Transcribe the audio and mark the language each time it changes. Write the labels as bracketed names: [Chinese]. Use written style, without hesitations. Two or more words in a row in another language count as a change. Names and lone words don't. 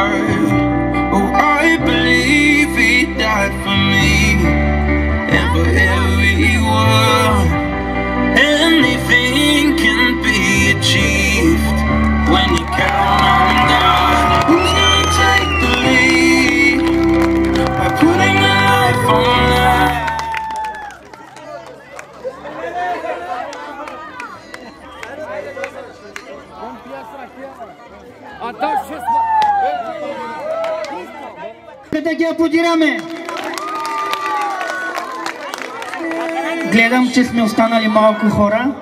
[English] Oh, I believe He died for me and for everyone. Anything can be achieved when you count on God. Who's gonna take the lead by putting their life on the line? [Bulgarian] Да ги аплодираме! Гледам, че сме останали малко хора.